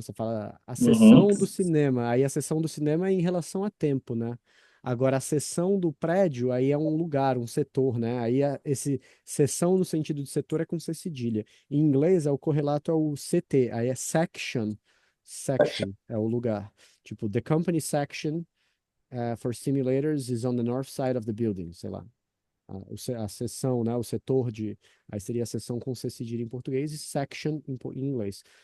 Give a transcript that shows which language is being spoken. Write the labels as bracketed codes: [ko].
[pt] Você fala a sessão do cinema, aí a sessão do cinema é em relação a tempo, né? Agora a sessão do prédio, aí é um lugar, um setor, né? Aí esse seção no sentido de setor é com C cedilha. Em inglês, o correlato é o CT, aí é section. Section é o lugar. Tipo, [en] the company section for simulators is on the north side of the building, [pt] sei lá. A seção, né? O setor de... Aí seria a seção com C cedilha em português e section em inglês.